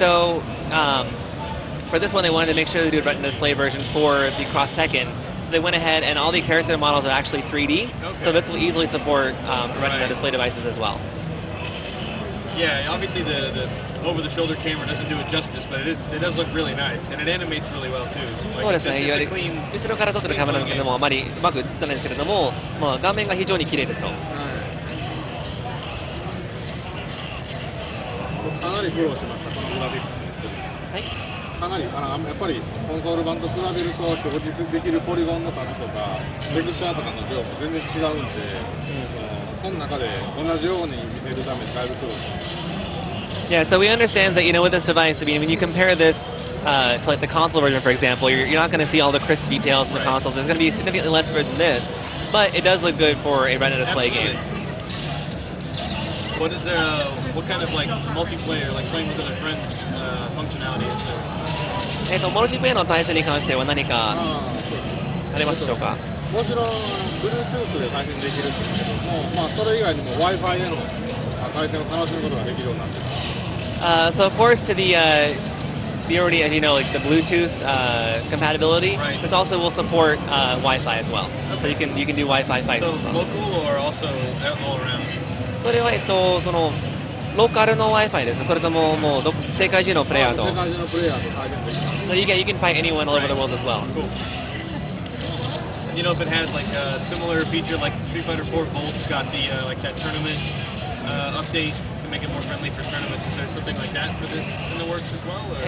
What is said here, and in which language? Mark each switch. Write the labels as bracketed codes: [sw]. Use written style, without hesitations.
[en] So for this one, they wanted to make sure they do a Retina display version for the Cross Tekken. So they went ahead and all the character models are actually 3D. Okay. So this will easily support Retina display devices as well. Yeah, obviously the over-the-shoulder camera doesn't do it justice, but it does look really nice, and it animates really well too. [ja] そうですね、いわゆる後ろから撮ってるカメラのけどもあまりうまく映ってないんですけれども、まあ、画面が非常に綺麗ですと。はい、かなり苦労しました、このグラフィックスにする。はい、かなりやっぱりコンソール版と比べると表示できるポリゴンの数とかテクスチャーとかの量も全然違うんで、その中で同じように見せるためにだいぶ苦労しました。 [en] Yeah, so we understand that, with this device, I mean, when you compare this to like the console version, for example, you're not going to see all the crisp details in the console. There's going to be significantly less for than this, but it does look good for a Retina display game. What kind of like multiplayer, like playing with other friends, functionality is there? [ja] マルチプレイの対戦に関しては何かありますでしょうか？もちろん Bluetooth で対戦できるんですけども、まあそれ以外にも Wi-Fi での対戦を楽しむことができるようになってます。 [en] So of course to the already, as you know, like the Bluetooth compatibility, this also will support Wi-Fi as well. So you can do Wi-Fi fights. So local or also all around? [ja] それはそのローカルの Wi-Fi です。それとももう世界中のプレイヤーと。世界中のプレイヤーと対戦できます。 [en] So you can fight anyone all over the world as well. Cool. You know if it has like a similar feature like Street Fighter 4 Volt's got the like that tournament update to make it more friendly for tournaments. Is there something like that for this in the works as well?